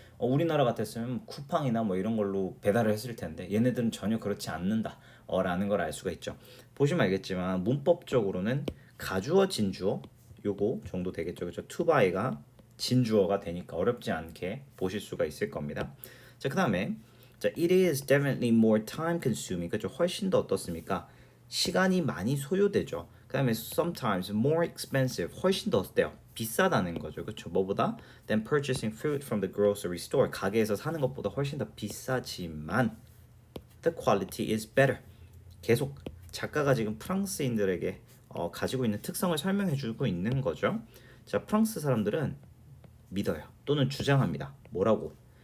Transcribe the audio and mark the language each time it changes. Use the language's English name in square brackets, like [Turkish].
[Korean] 우리나라 같았으면 쿠팡이나 뭐 이런 걸로 배달을 했을 텐데 얘네들은 전혀 그렇지 않는다. 라는 걸 알 수가 있죠. 보시면 알겠지만 문법적으로는 가주어 진주어 요거 정도 되겠죠. 그렇죠? to buy가 진주어가 되니까 어렵지 않게 보실 수가 있을 겁니다. 자, 그다음에 자, [English] it is definitely more time consuming. [Korean] 그렇죠? 훨씬 더 어떻습니까? 시간이 많이 소요되죠. 그다음에 [English] sometimes more expensive. [Korean] 훨씬 더 어때요? 비싸다는 거죠. 그렇죠? 뭐보다 [English] than purchasing fruit from the grocery store. [Korean] 가게에서 사는 것보다 훨씬 더 비싸지만 [English] the quality is better. [Korean] 계속 작가가 지금 프랑스인들에게 가지고 있는 특성을 설명해 주고 있는 거죠. 자, 프랑스 사람들은 믿어요. 또는 주장합니다. 뭐라고?